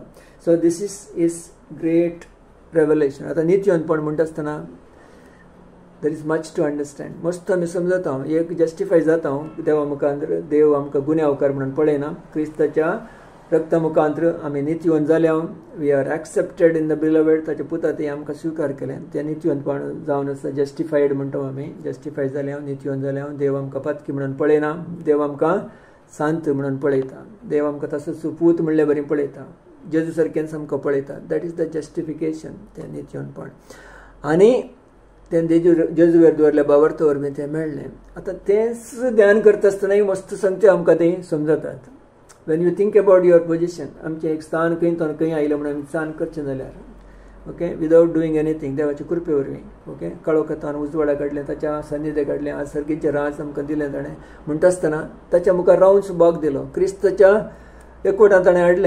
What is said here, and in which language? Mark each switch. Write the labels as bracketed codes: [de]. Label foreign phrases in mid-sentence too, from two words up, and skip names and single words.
[en] so this is great revelation. [kok] आतां नित्यवणपण म्हणटा आसतना [en] there is much to understand. [kok] मस्त आमी समजता. एक जस्टिफाय जाता देवा मुखांतर. देव आमकां गुन्यांवकार म्हणून पळयना. क्रिस्ताच्या रक्ता मुखांतर आमी नित्यवन जाल्या. [en] we are accepted in the beloved. [kok] ताचे पुता ते आमकां स्विकार केलें. तें नित्यवनपण जावन आसा. जस्टिफायड म्हणटा आमी. जस्टिफाय जाल्या नित्यवन जाल्या. देव आमकां पातकी म्हणून पळयना. देव आमकां सांत म्हणून पळयता. देव आमकां तसोच पूत म्हणलें बरें पळयता. जेजू सारकेंच आमकां पळयता. [en] that is the justification [kok] तें नित्यवनपण. आनी तें जेजूवेर दवरल्या भावार्थ वरवीं तें मेळ्ळें. आतां तेंच ध्यान करता आसतना मस्त संगती आमकां तें समजतात. [en] when you think about your position. [kok] आमचें एक स्थान खंय आयलें म्हणून आमी स्थान करचें जाल्यार ओके [en] without doing anything [kok] देवाचे कृपे वरवीं. ओके, कळोकतान उजवाडा काडलें. ताच्या सान्निध्या काडलें. आज सर्गीचें राज आमकां दिलें ताणें. म्हणटा आसतना ताच्या मुखार रावन सुभाग दिलो. क्रिस्ताच्या एकवटान ताणें हाडलें.